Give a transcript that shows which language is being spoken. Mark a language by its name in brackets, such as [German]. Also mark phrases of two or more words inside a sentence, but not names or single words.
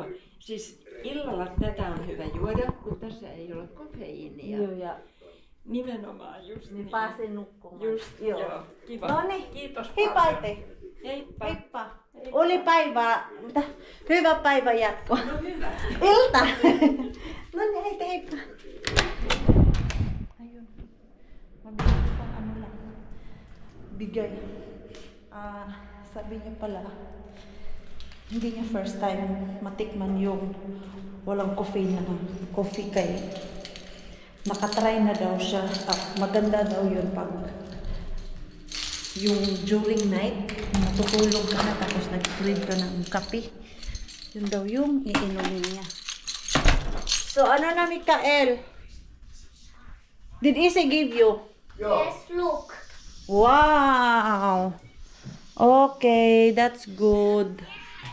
[Finnish] Siis illalla tätä on hyvä juoda, kun tässä ei ole kofeiinia. Joo, ja Nimenomaan just niin pääsee nukkumaan. Just, joo. Kiva. No niin. Kiitos Heippa paljon. äiti. Heippa. Heippa. Oli päivää. Hyvä päivä jatko. No hyvä. Ilta. No niin, äiti, heippa. [Filipino] Ayun. Mabilis lang. Bigay. Sabi niya pala, hindi niya [English] first time [Filipino] matikman yung walang caffeine na coffee kay nakatry na daw siya. Maganda daw yun pag yung [English] during night [Filipino] natutulog ka na tapos nag-crave ka ng kape. Yun daw yung iinumin niya. So ano na Mikael? [English] Did Ise give you? Yes, look. Wow! Okay, that's good.